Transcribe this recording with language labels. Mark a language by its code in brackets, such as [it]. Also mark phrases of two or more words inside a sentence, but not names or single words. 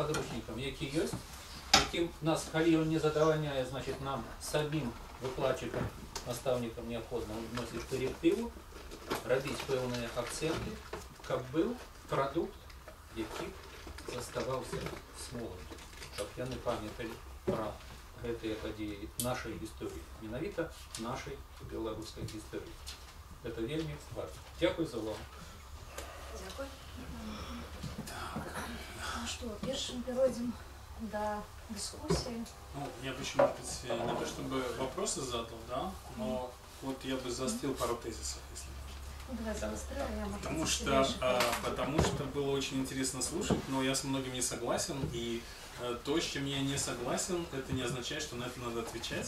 [be] падручнікам, які ёсць, якім нас, калі ён не задавальняе, значит, нам самім выкладчыкам, настаўнікам неабходна вносіць коррективу, рабіць пэўныя акценты, каб быў прадукт, які заставаўся з моладдзю, каб яны памяталі пра гэтыя падзеі нашай гісторыі, менавіта нашай беларускай гісторыі. Это вельмі важна. Дзякуй за ўвагу. Дзякуй. [ru] Ну что, першым перейдем до дискуссии. Ну, я бы еще, может быть, не то чтобы вопросы задал, да, но вот я бы заострил пару тезисов, если Ну, давай заостряй, я могу потому что было очень интересно слушать, но я с многим не согласен, и то, с чем я не согласен, это не означает, что на это надо отвечать.